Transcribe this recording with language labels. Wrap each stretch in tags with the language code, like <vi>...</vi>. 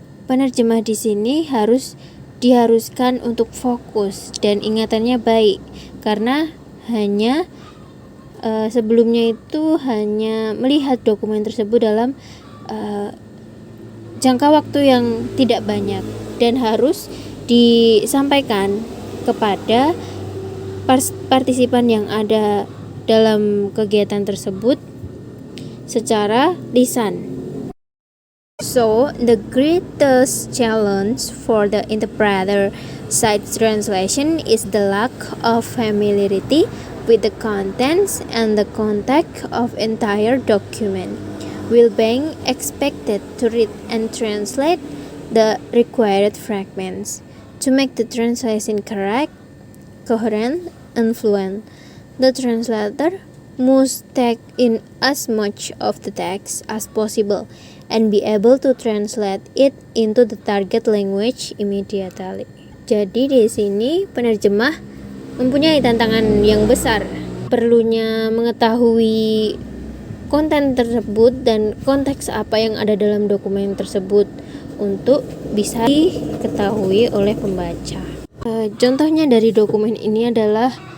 <id>Penerjemah di sini diharuskan untuk fokus dan ingatannya baik, karena hanya sebelumnya itu hanya melihat dokumen tersebut dalam jangka waktu yang tidak banyak dan harus disampaikan kepada partisipan yang ada dalam kegiatan tersebut secara lisan.</id> <en>So, the greatest challenge for the interpreter sight translation is the lack of familiarity with the contents and the context of entire document, while being expected to read and translate the required fragments. To make the translation correct, coherent, and fluent, the translator must take in as much of the text as possible and be able to translate it into the target language immediately.</en> <id>Jadi di sini penerjemah mempunyai tantangan yang besar. Perlunya mengetahui konten tersebut dan konteks apa yang ada dalam dokumen tersebut untuk bisa diketahui oleh pembaca. Contohnya dari dokumen ini adalah</id>